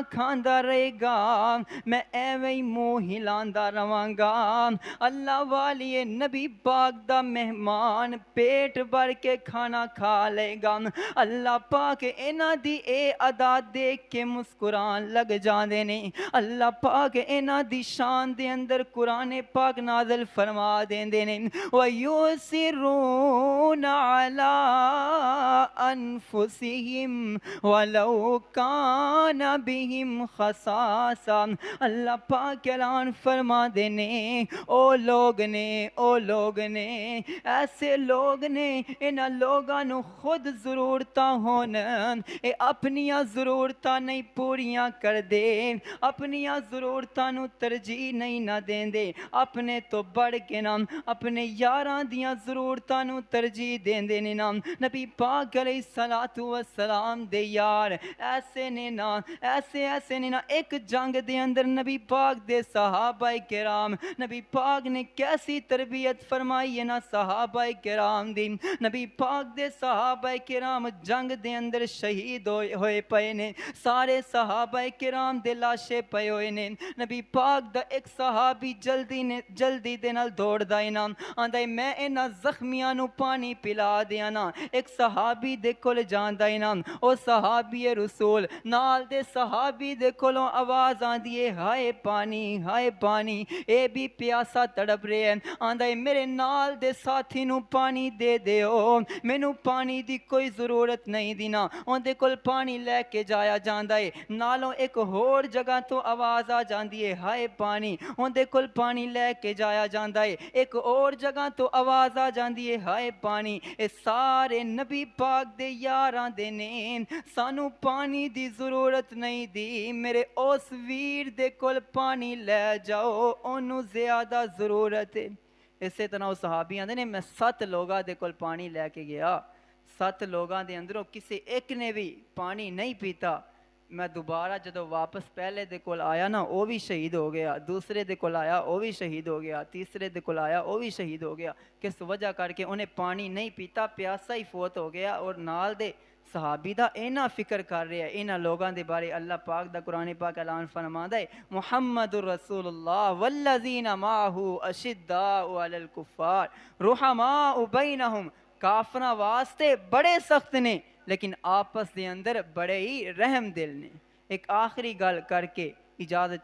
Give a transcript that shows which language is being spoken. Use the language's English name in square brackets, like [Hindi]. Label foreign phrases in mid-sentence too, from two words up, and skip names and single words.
[Punjabi] کھاندا رہے گا میں ایویں ہی منہ ہلاندا رواں گا اللہ والیے نبی پاک دا مہمان پیٹ بھر کے کھانا کھا لے گا اللہ پاک انہاں دی اے ادا دیکھ کے مسکران لگ جاندے نے اللہ پاک انہاں دی شان دے اندر قرآن پاک نازل فرما دیندے نے [Arabic] وَيُسِرُّونَ عَلَىٰ أَنفُسِهِمْ وَلَوْ كَانَ بِهِمْ خَصَاصَةٌ [Punjabi] اللہ پاک اعلان فرما دینے او لوگ نے ایسے لوگ نے انہاں لوگاں نو خود ضرورتاں ہون اے اپنیاں ضرورتاں نہیں پوریاں کر دے اپنیاں ضرورتاں نو ترجیح نہیں نہ دین دے اپنے تو بڑھ کے نام اپنے یاراں دیاں ضرورتاں نو ترجیح دین دے نام نبی پاک [Arabic] علیہ الصلوۃ والسلام [Punjabi] دے یار ایسے نے نا ایک جنگ دے اندر نبی پاک دے صحابہ کرام نبی پاک نے کیسی تربیت فرمائی ہے نا صحابہ کرام دی نبی پاک دے صحابہ کرام جنگ دے اندر شہید ہوئے پئے نے سارے صحابہ کرام دے لاشے پئے ہوئے نے نبی پاک دا ایک صحابی جلدی دے نال دوڑ دا انام آندا میں انہاں زخمیاں نو پانی پلا دیاں نا ایک صحابی دے کول جاندا انام او صحابی رسول نال دے صحابی دے کولوں آواز آندی ہے ہائے پانی اے بھی پیاسا تڑپ رہے ہیں آندا ہے میرے نال دے ساتھی نو پانی دے دیو مینوں پانی دی کوئی ضرورت نہیں دینا اون دے کول پانی لے کے جایا جاندا ہے نالوں ایک ہور جگہ تو آواز آ جاندی ہے ہائے پانی اون دے کول پانی لے کے جایا جاندا ہے ایک اور جگہ تو آواز آ جاندی ہے ہائے پانی اے سارے نبی پاک دے یاراں دے نے سانو پانی دی ضرورت نہیں دی میرے اس ویر دے کول پانی لے جاؤ اونوں زیادہ ضرورت ہے اسی طرح وہ صحابی آندے نے میں 7 لوگاں دے کول پانی لے کے گیا 7 لوگاں دے اندروں کسی ایک نے بھی پانی نہیں پیتا میں دوبارہ جدو واپس پہلے دے کول آیا نا وہ بھی شہید ہو گیا دوسرے دے کول آیا وہ بھی شہید ہو گیا تیسرے دے کول آیا وہ بھی شہید ہو گیا کس وجہ کر کے انہیں پانی نہیں پیتا پیاسا ہی فوت ہو گیا اور نال دے صحابی دا اینا فکر کر رہے ہیں اینا لوگاں دے بارے اللہ پاک دا قرآن پاک اعلان فرماندا ہے [Arabic] محمد رسول اللہ والذین معہ اشداء علی الکفار رحماء بینہم [Punjabi] کافراں واسطے بڑے سخت نے لیکن آپس دے اندر بڑے ہی رحم دل نے ایک آخری گل کر کے اجازت